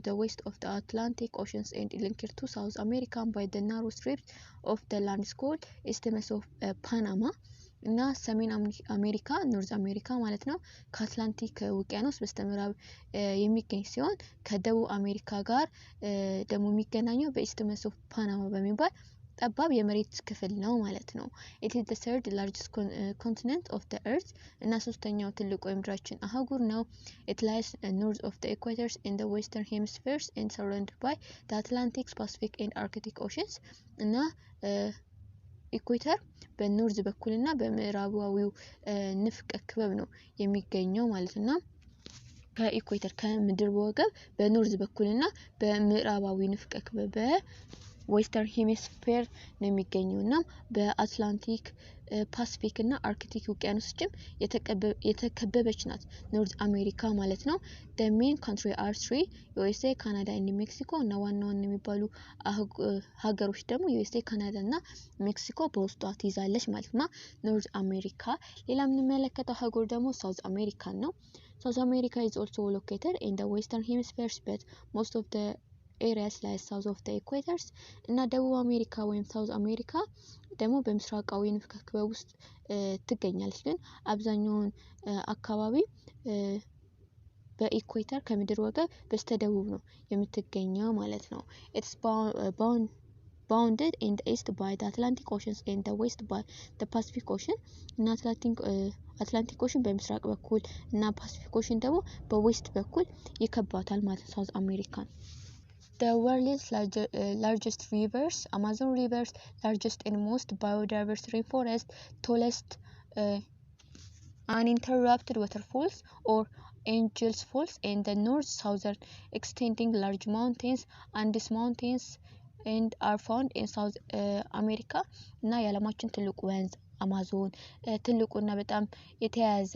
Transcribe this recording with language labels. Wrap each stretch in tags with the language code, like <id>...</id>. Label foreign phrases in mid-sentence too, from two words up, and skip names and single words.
<en>the west of the Atlantic Oceans and linked to South America by the narrow strips of the land called Isthmus of</en> <am>Panama እና ሰሜን አሜሪካ ኖርዝ አሜሪካ ማለት ነው ከአትላንቲክ ውቅያኖስ በስተምዕራብ የሚገኝ ሲሆን ከደቡብ አሜሪካ ጋር ደግሞ የሚገናኘው በኢስthmus of Panama በሚባል ጠባብ የመሬት ክፍል ነው ማለት ነው።</am> <en>It is the third largest continent of the earth</en> <am>እና ሶስተኛው ትልቁ የምድራችን አህጉር ነው።</am> <en>It lies north of the equator in the western hemisphere and surrounded by the Atlantic, Pacific and Arctic Oceans</en> <am>እና ኢኩዌተር በኖርዝ በኩልና በምዕራባዊው ንፍቀ ክበብ ነው የሚገኘው ማለት ነው። ከኢኩዌተር ከምድር ወገብ በኖርዝ በኩልና በምዕራባዊ ንፍቀ ክበብ</am> <en>western hemisphere</en> <am>ነው የሚገኘውና በአትላንቲክ ፓሲፊክ እና አርክቲክ ውቅያኖስችም የተከበበች ናት ኖርዝ አሜሪካ ማለት ነው።</am> <en>The main country are 3 USA, Canada and Mexico</en> <am>እና ዋናው የሚባሉ ሀገሮች ደግሞ USA, Canada እና ሜክሲኮ በውስጧ ትይዛለች ማለት ነው ኖርዝ አሜሪካ። ሌላ የምንመለከተው ሀገር ደግሞ ሳውዝ አሜሪካ ነው።</am> <en>South America is also located in the western hemisphere but most of the areas lie south of the equators</en> <am>እና ደቡብ አሜሪካ ወይም ሳውዝ አሜሪካ ደግሞ በምስራቃዊ ንፍቀ ክበብ ውስጥ ትገኛለች ግን አብዛኛውን አካባቢ በኢኩዌተር ከምድር ወገብ በስተደቡብ ነው የምትገኘው ማለት ነው።</am> <en>It's bounded in the east by the Atlantic Ocean and the west by the Pacific Ocean</en> <am>እና አትላንቲክ ኦሽን በምስራቅ በኩል እና ፓሲፊክ ኦሽን ደግሞ በዌስት በኩል ይከባታል ማለት ነው ሳውዝ አሜሪካን።</am> <en>The world's largest rivers, Amazon River's largest and most biodiverse rainforest, tallest uninterrupted waterfalls or Angeles Falls in the north southern extending large mountains and these mountains and are found in South America</en> <am>እና የዓለማችን ትልቁ ወንዝ አማዞን ትልቁና በጣም የተያዘ</am>